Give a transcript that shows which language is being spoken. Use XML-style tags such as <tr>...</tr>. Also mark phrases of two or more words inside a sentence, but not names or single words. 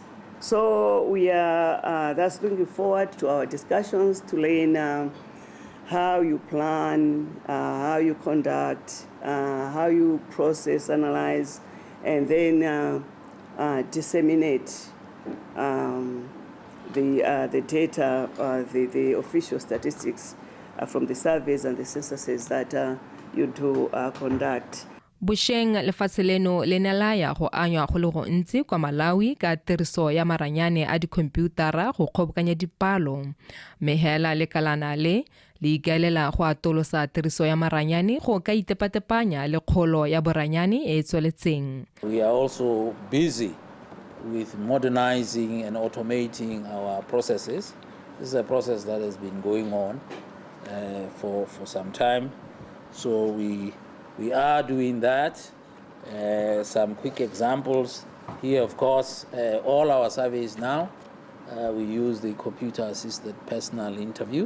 <en>So we are that's looking forward to our discussions to learn how you plan, how you conduct, how you process, analyze, and then disseminate the data, the official statistics from the surveys and the censuses that you do conduct.</en> <tn>Busheng lefatshe leno le ne la ya go anywa go le go ntsi kwa Malawi ka tiriso ya maranyane a dikhomputara go kgobokanya dipalo. Mehela lekalana le ikaelela go atolosa tiriso ya maranyane go ka itepatepanya le kgolo ya boranyane e tsweletseng.</tn> <en>We are also busy with modernizing and automating our processes. This is a process that has been going on for some time. So we are doing that. Some quick examples here, of course, all our surveys now, we use the computer-assisted personal interview.</en>